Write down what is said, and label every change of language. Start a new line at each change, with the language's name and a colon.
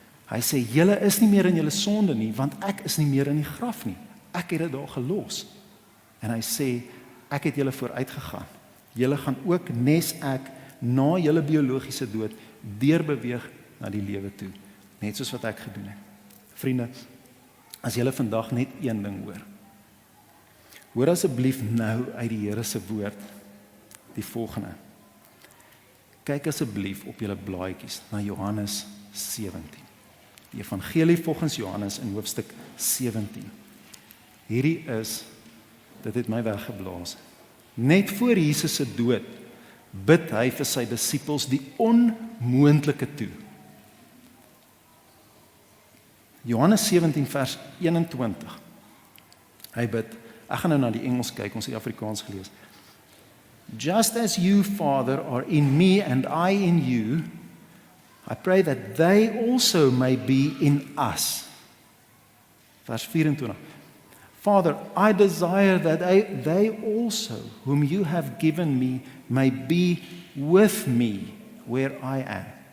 Afrikaans: Hy sê, julle is nie meer in julle sonde nie, want ek is nie meer in die graf nie. Ek het dit daar gelos. En hy sê, ek het julle vooruit gegaan. Julle gaan ook nes ek na julle biologiese dood deurbeweeg na die lewe toe, net soos wat ek gedoen het. Vriende, as julle vandag net een ding hoor asseblief nou uit die Here se woord die volgende. Kyk asseblief op julle blaadjies na Johannes 17. Die evangelie volgens Johannes in hoofstuk 17. Dit het my weggeblaas. Net voor Jesus se dood bid hy vir sy disippels die onmoontlike toe. Johannes 17 vers 21. Hy bid, ek gaan nou na die Engels kyk, ons het Afrikaans gelees.
English: Just as you, Father, are in me and I in you, I pray that they also may be in us.
Afrikaans: Vers 24.
English: Father, I desire that they also, whom you have given me, may be with me where I am.